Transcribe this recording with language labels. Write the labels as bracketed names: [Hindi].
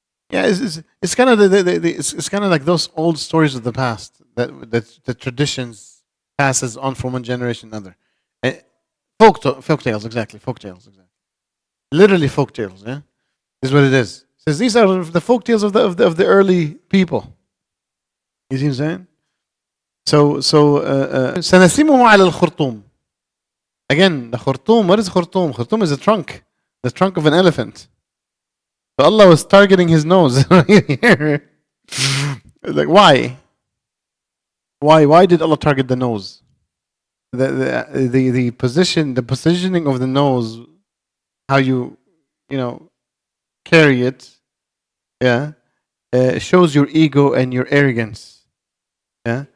[English] Yeah, it's kind of it's kind of like those old stories of the past that the traditions passes on from one generation to another. Folk tales, exactly. Folk tales, exactly. Literally folk tales. Yeah, this is what it is. It says these are the folk tales of the early people. You see what I'm saying? [Arabic] So سنسمه على الخرطوم. [English] Again, the khurtum. What is khurtum? Khurtum is the trunk of an elephant. So Allah was targeting his nose here. Like, why? Why did Allah target the nose? The positioning of the nose, how you carry it, yeah, shows your ego and your arrogance. Yeah.